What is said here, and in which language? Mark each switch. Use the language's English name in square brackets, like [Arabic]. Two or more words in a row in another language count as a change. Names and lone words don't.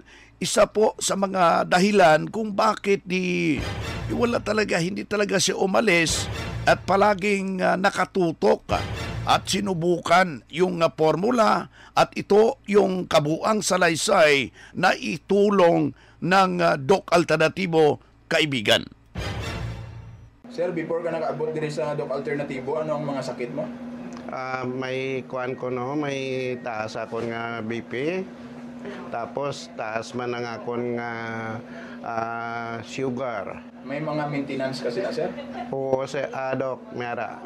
[Filipino] Isa po sa mga dahilan kung bakit hindi talaga siya umalis at palaging nakatutok at sinubukan yung formula, at ito yung kabuang salaysay na itulong ng Doc Alternatibo, kaibigan. [Hiligaynon] Sir, before ka nakaabot din sa Doc Alternatibo, ano ang mga sakit mo? May kuan ko, no, may taas akon nga BP. Tapos taas man ang akon nga sugar. May mga maintenance kasi na, sir? Oo, Doc, mayara.